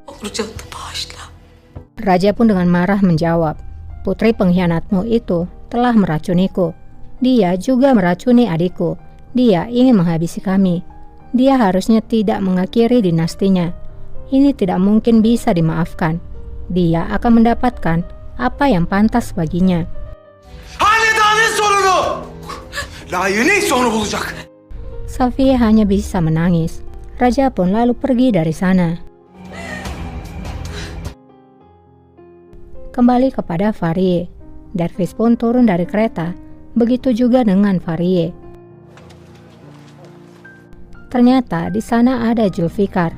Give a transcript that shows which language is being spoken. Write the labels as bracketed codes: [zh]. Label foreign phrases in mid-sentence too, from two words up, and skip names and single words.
[id] Raja pun dengan marah menjawab, "Putri pengkhianatmu itu telah meracuniku. Dia juga meracuni adikku. Dia ingin menghabisi kami. Dia harusnya tidak mengakhiri dinastinya. Ini tidak mungkin bisa dimaafkan. Dia akan mendapatkan apa yang pantas baginya." [tr] Hanedanın sonunu! Layığını sonu bulacak. [id] Safiye hanya bisa menangis. Raja pun lalu pergi dari sana. Kembali kepada Farie. Dervis pun turun dari kereta. Begitu juga dengan Farie. Ternyata di sana ada Zulfikar.